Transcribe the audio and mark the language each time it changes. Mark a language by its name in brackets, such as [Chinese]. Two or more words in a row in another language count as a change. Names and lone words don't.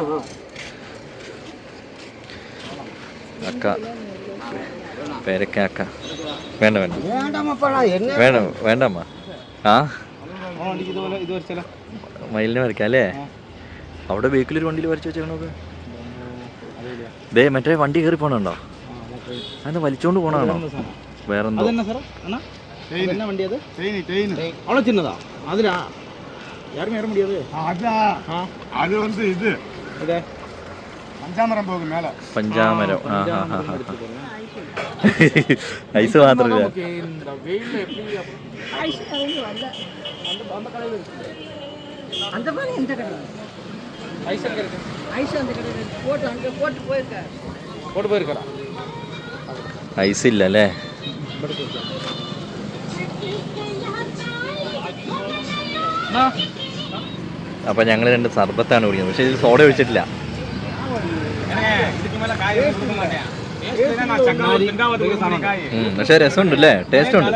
[Malayalam] അക്ക പേരക്ക വേണ്ട വേണ്ട വേണ്ട വേണ്ടമ്മ. ആ മയിലിനെ വരയ്ക്കാം അല്ലേ? അവിടെ ബേക്കിലൊരു വണ്ടിയിൽ വരച്ച് വെച്ചേക്കണോക്ക്. ദേ മറ്റേ വണ്ടി കയറി പോണുണ്ടോ? അതെന്താ വലിച്ചോണ്ട് പോണാണോ? വേറെന്തോ [Tamil] யாரும் ஏற முடியாது. அது வந்து இது பஞ்சாமரம் போகும் மேல. பஞ்சாமரம். ஐஸ் മാത്രമില്ല. இந்த வெயில்ல எப்படி ஐஸ் வரல. அந்த கடையில இருக்கு. அந்த மாதிரி இந்த கடை ஐஸ் அங்க இருக்கு. ஐஸ் அந்த கடையில போட்டு அங்க போட்டு போயிருக்கா. ஐஸ் இல்ல அല്ലേ? [Malayalam] അപ്പം ഞങ്ങൾ 2 സർബത്താണ് കുടിക്കുന്നത്. പക്ഷേ ഇതിൽ സോഡ ഒഴിച്ചിട്ടില്ല. പക്ഷേ രസമുണ്ട് അല്ലേ? ടേസ്റ്റ് ഉണ്ട്.